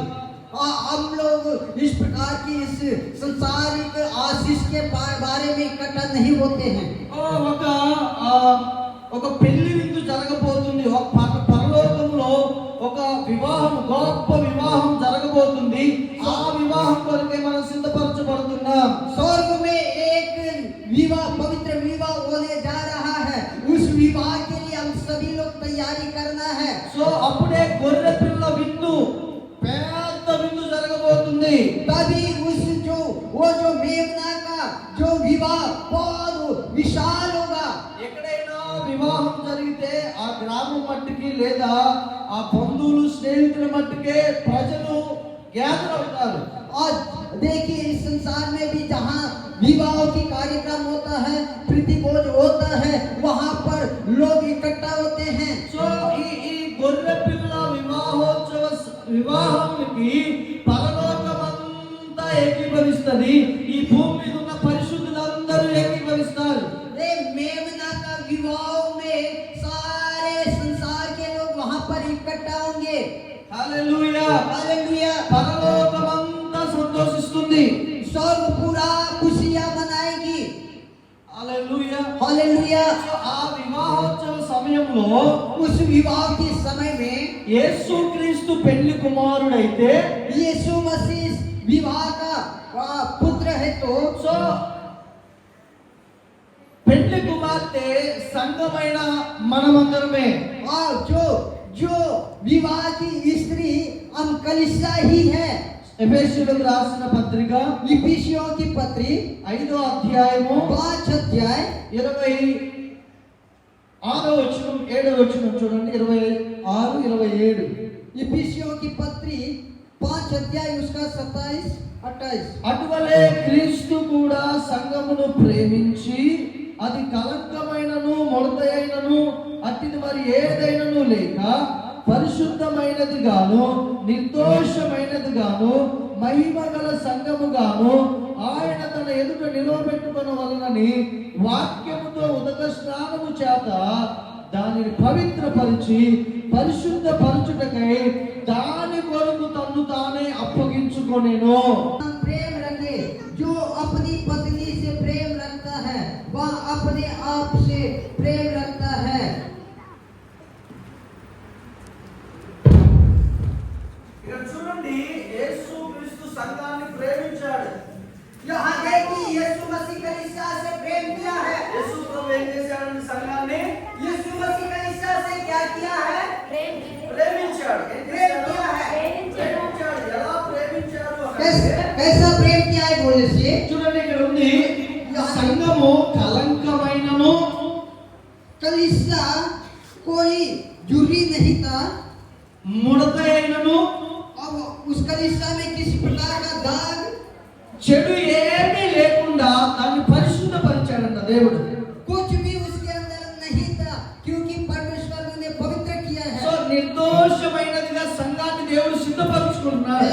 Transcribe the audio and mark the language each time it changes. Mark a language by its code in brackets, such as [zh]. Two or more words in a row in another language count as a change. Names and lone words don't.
[hi] हम लोग इस प्रकार की इस संसारिक आशीष के बारे में इकट्ठा नहीं होते हैं। [te] ఒక పెళ్లి విందు జరగబోతుంది. ఒక పరలోకంలో ఒక వివాహం, గొప్ప వివాహం జరగబోతుంది. ఆ వివాహం కొరకే మనం సిద్ధపరచబడుతున్నాం. [hi] स्वर्ग में एक विवाह, पवित्र विवाह होने जा रहा है। उस विवाह के लिए हम सभी लोग तैयारी करना है। [te] సో అప్పుడే గొర్రె పిల్ల విందు, పెద్ద విందు జరగబోతుంది. [hi] तभी उस वो जो मेमना का जो विवाह बहुत विशाल होगा। [te] ఎక్కడైనా వివాహం జరిగితే ఆ గ్రామం మట్టుకి లేదా ఆ బంధువులు, స్నేహితుల మట్టుకే ప్రజలు గ్యాదర్ అవుతారు. [hi] और देखिए इस संसार में भी जहाँ विवाह की कार्यक्रम होता है, प्रीति भोज होता है, वहाँ पर लोग इकट्ठा होते हैं। [te] సో ఈ గొర్రె పిల్ల వివాహానికి పరలోకమంతా ఏకీభవిస్తుంది. ఈ భూమి మీద ఉన్న పరిశుద్ధులందరూ ఏకీభవిస్తారు. [hi] मेमना का विवाह में सारे संसार के लोग वहाँ पर इकट्ठा होंगे। [te] హల్లెలూయా. [hi] हालेलुया। [te] పరలోకమంతా సంతోషిస్తుంది. [hi] स्वर्ग पूरा खुशियाँ मनाएगी। [te] హల్లెలూయా. [hi] हालेलुया। [te] ఆ వివాహోత్సవ సమయంలో [hi] उस विवाह के समय में [te] యేసుక్రీస్తు పెళ్లి కుమారుడైతే, [hi] यीशु मसीह विवाह का पुत्र है। तो [te] సో పెళ్లి కుమార్తె సంఘమైన మనమందరమే. [hi] और जो विवाह की स्त्री हम कलीसिया ही है। [te] ఎఫెసీయులకు రాసిన పత్రిక [hi] इफिसियों की पत्री [te] 5వ అధ్యాయము [hi] 5 अध्याय [te] 26వ వచనం 7వ వచనం చూడండి. 26, 27. [hi] इफिसियों की पत्री 5 अध्याय उसका 27, 28। [te] అటువలే క్రీస్తు కూడా సంఘమును ప్రేమించి అది కలంకమైనను ముడతయైనను అట్టిది మరి ఏదైనను లేక పరిశుద్ధమైనది గాను నిర్దోషమైనది గాను మహిమ గల సంఘము గాను ఆయన తన ఎదుట నిలవబెట్టుకున్న వలనని వాక్యముతో ఉదక స్నానము చేత దానిని పవిత్రపరిచి పరిశుద్ధ పరచుటకై దాని కొరకు తన్ను తానే అప్పగించుకొనెను. [hi] प्रेम रखे, जो अपनी पत्नी से प्रेम रखता है वह अपने आप से प्रेम रखता है। [te] ఇక్కడ చూడండి, యేసుక్రీస్తు సంఘాన్ని ప్రేమించాడు. [hi] यहाँ देखिए यीशु मसीह कलीसिया से प्रेम किया है। [te] యేసు ప్రభు ఏం చేశాడంటే సంఘాన్ని [hi] यीशु मसीह कलीसिया से क्या किया है? [te] ప్రేమించాడు. ఏం [hi] प्रेम [te] చేశాడు? [hi] किया है। [te] ప్రేమించాడు. ఎలా ప్రేమించాడు [hi] कैसा प्रेम किया है बोले से? [te] చూడండి, ఇక్కడ ఉంది, సంఘము కలంకమైనను [hi] कलीसिया कोई जुर्री नहीं था, [te] ముడత అయినను [hi] अब उस कलीसिया में किसी प्रकार का दाग [te] చెడు ఏమీ లేకుండా దాన్ని పరిశుద్ధపరిచాడంట దేవుడు. [hi] कुछ भी उसके अंदर नहीं था, क्योंकि परमेश्वर ने पवित्र किया [te] సో [hi] है। [te] నిర్దోషమైనదిగా సంఘాన్ని దేవుడు సిద్ధపరచుకుంటున్నాడు.